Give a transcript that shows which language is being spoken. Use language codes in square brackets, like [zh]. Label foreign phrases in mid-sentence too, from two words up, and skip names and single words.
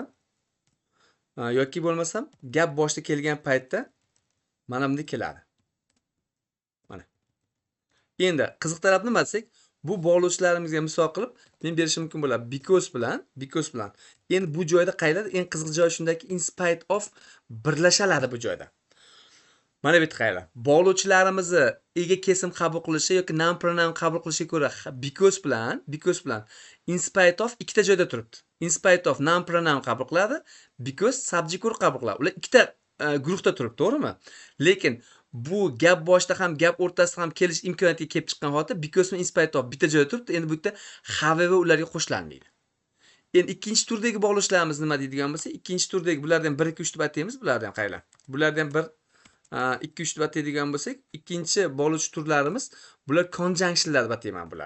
[uz] Yoki bo'lmasam gap boshida kelgan paytda mana bunday keladi. Mana. Endi qiziq taraf nima desak, bu bog'lovchilarimizga misol qilib men berishim mumkin bo'ladi because bilan. Endi bu joyda qayerda eng qiziq joy shundaki [en] in spite of [uz] birlashaladi bu joyda. Mana bu yerda qayerda? Bog'lovchilarimizni ega kesim qabul qilishi yoki [en] noun pronoun [uz] qabul qilishiga ko'ra because bilan [en] in spite of [uz] ikkita joyda turibdi. [en] In spite of noun pronoun [uz] qabul qiladi, [en] because subject verb [uz] qabul qiladi. Ular ikkita guruhda turibdi, to'g'rimi? Lekin bu gap boshida ham gap o'rtasida ham kelish imkoniyatiga kelib chiqqan holda [en] because in spite of [uz] bitta joyda turibdi. Endi bu yerda however ularga qo'shilanmaydi. Endi ikkinchi turdagi bog'lashlarimiz nima deydigan bo'lsak, ikkinchi turdagi bulardan 1 2 3 deb ataymiz. Bularni ham qaylar. Bulardan 1 2 3 deb ataydigan bo'lsak, ikkinchi bog'lovchi turlarimiz bular conjunctionlar deb atayman bularni.